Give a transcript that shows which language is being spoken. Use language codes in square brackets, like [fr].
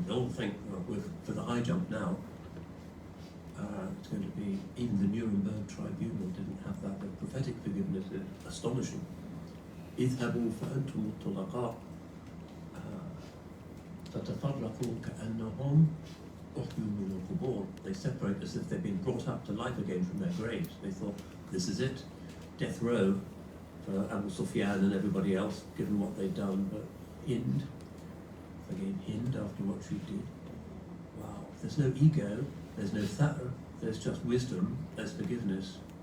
[en] They all think, for the high jump now, it's going to be, even the Nuremberg tribunal didn't have that. The prophetic forgiveness is astonishing. [ar] اذهبوا فأنتم الطلقاء فتفرقوا كأنهم أحيوا من القبور. [en] They separate as if they've been brought up to life again from their graves. They thought, this is it, death row for Abu Sufyan and everybody else, given what they'd done. But Hind, again Hind, after what she did, wow, there's no ego, there's no tha'r, there's just wisdom, there's forgiveness.